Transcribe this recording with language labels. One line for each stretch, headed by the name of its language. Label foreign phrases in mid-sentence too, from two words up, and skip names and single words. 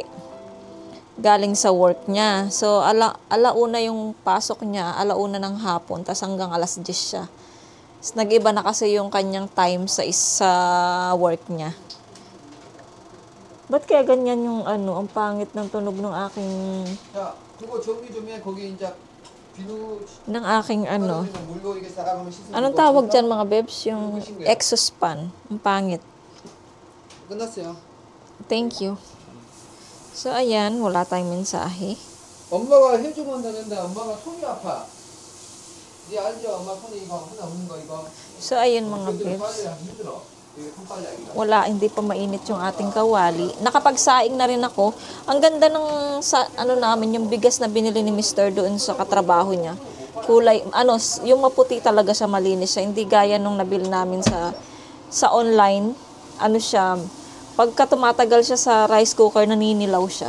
Filipino: Galing sa work niya. So, alauna yung pasok niya. Alauna ng hapon. Tapos, hanggang alas 10 siya. Tapos, nag-iba na kasi yung kanyang time sa work niya. Ba't kaya ganyan yung ang pangit ng tunog ng aking
Korean: 자, 그거 정리 좀 해. 거기 이제 비누
Filipino: ng aking
Korean: 물로 이게 싸가면 씻으면
Filipino: anong tawag dyan mga bebs? Yung exhaust fan. Ang pangit.
Korean: 끝났어요.
English: Thank you. So,
Filipino: ayan. Wala tayong mensahe.
Korean: 엄마가 해주면 되는데 엄마가 손이 아파. 네 알죠? 엄마 손이 이거 하나 없는 거 이거.
Filipino: So, ayan mga bebs.
Korean: 빨래가 힘들어. 이게 손빨래하기가.
Filipino: Wala, hindi pa mainit yung ating kawali. Nakapagsaing na rin ako. Ang ganda ng namin, yung bigas na binili ni Mr. doon sa katrabaho niya. Kulay, yung maputi talaga siya, malinis siya. Hindi gaya nung nabili namin sa sa online, ano siya, pagka tumatagal siya sa rice cooker, naninilaw siya.